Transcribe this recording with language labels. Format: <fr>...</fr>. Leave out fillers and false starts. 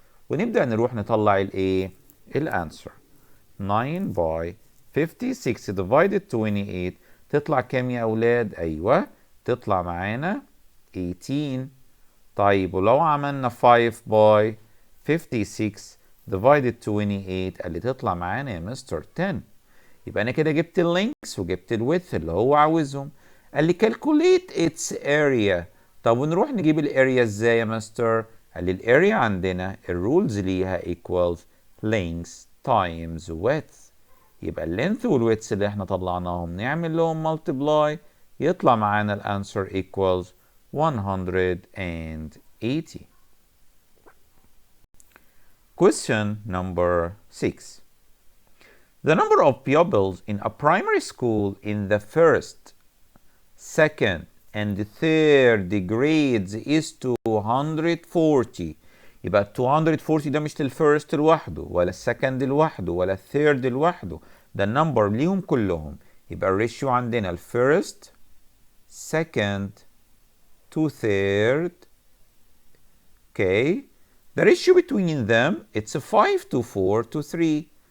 <ar>ونبدأ نروح نطلع الايه؟ الانسر.</ar> <en>9 by 56 divided 28</en> <ar>تطلع كام يا اولاد؟ ايوه تطلع معانا 18. طيب ولو عملنا</ar> <en>5 by 56 divided 28</en> <ar>قال لي تطلع معانا يا مستر 10. يبقى انا كده جبت اللينكس وجبت الويدث اللي هو عاوزهم.</ar> <en>قال لي calculate its area.</en> <ar>طب ونروح نجيب الاريا ازاي يا مستر؟ قال لي الاريا عندنا الرولز ليها</ar> <en>equals length times width.</en> <ar>يبقى اللينث والويدث اللي احنا طلعناهم نعمل لهم multiply يطلع معانا الانسر equals 180.</ar> <en>Question number 6. The number of pupils in a primary school in the first second and third grades is 240.</en> <ar>يبقى 240 ده مش للفيرست لوحده ولا السكند لوحده ولا الثيرد لوحده، ده النمبر ليهم كلهم. يبقى الريشيو عندنا الفيرست second to third.</ar> <en>Okay, the ratio between them it's 5 to 4 to 3.</en>